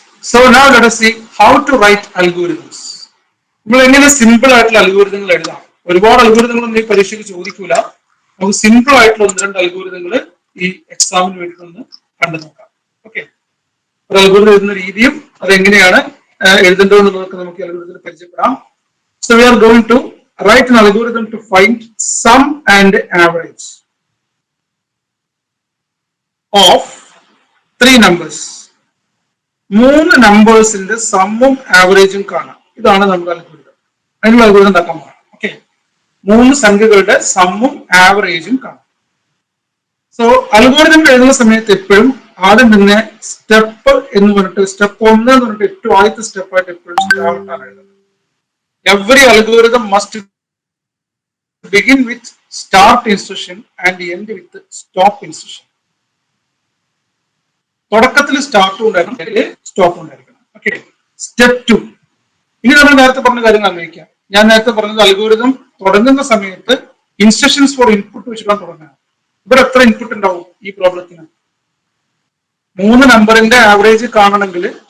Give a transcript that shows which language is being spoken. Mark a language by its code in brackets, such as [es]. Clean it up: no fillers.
[en] So now let us see how to write algorithms. [ml] നമ്മൾ എങ്ങനെ simple ആയിട്ടുള്ള അൽഗോരിതങ്ങൾ എഴുതാം. ഒരുപാട് അൽഗോരിതങ്ങളൊന്നും ഈ പരീക്ഷയ്ക്ക് ചോദിക്കൂല. നമുക്ക് സിമ്പിൾ ആയിട്ടുള്ള 1-2 അൽഗോരിതങ്ങൾ ഈ എക്സാമിന് വേണ്ടിയിട്ടൊന്ന് കണ്ടു നോക്കാം. ഓക്കെ, ഒരു അൽഗോരിതം എഴുതുന്ന രീതിയും അതെങ്ങനെയാണ് എഴുതേണ്ടതെന്നുള്ളതൊക്കെ നമുക്ക് അൽഗോരിതത്തിൽ പരിചയപ്പെടാം. [en] So we are going to write an algorithm to find sum and average of 3 numbers. [ml] 3 നമ്പേഴ്സിന്റെ സമ്മും ആവറേജും കാണാം. ഇതാണ് നമ്മുടെ അൽഗോരിതം. അതിനുള്ള അൽഗോരിതം ഉണ്ടാക്കാൻ പോകാം. ഓക്കെ, 3 സംഖ്യകളുടെ സമ്മും ആവറേജും കാണാം. സോ അൽഗോരിതം എഴുതുന്ന സമയത്ത് എപ്പോഴും ആദ്യം തന്നെ സ്റ്റെപ്പ് എന്ന് പറഞ്ഞിട്ട്, സ്റ്റെപ്പ് 1 എന്ന് പറഞ്ഞിട്ട് ഏറ്റവും ആദ്യത്തെ സ്റ്റെപ്പായിട്ട് എപ്പോഴും സ്റ്റാർട്ടാണ് എഴുതുന്നത്. [en] Every algorithm must begin with start instruction and end with stop instruction. [ml] തുടക്കത്തിൽ സ്റ്റാർട്ട് ഉണ്ടായിരിക്കണം, സ്റ്റോപ്പ് ഉണ്ടായിരിക്കണം. Okay, step 2. ഇനി നമ്മൾ നേരത്തെ പറഞ്ഞ കാര്യങ്ങൾ അന്വയിക്കാം. ഞാൻ നേരത്തെ പറഞ്ഞത് അൽഗോരിതം തുടങ്ങുന്ന സമയത്ത് ഇൻസ്ട്രക്ഷൻസ് ഫോർ ഇൻപുട്ട് വെച്ചിട്ടാണ് തുടങ്ങുന്നത്. ഇവിടെ എത്ര ഇൻപുട്ട് ഉണ്ടാവും ഈ പ്രോബ്ലത്തിന്? 3 നമ്പറിന്റെ ആവറേജ് കാണണമെങ്കിൽ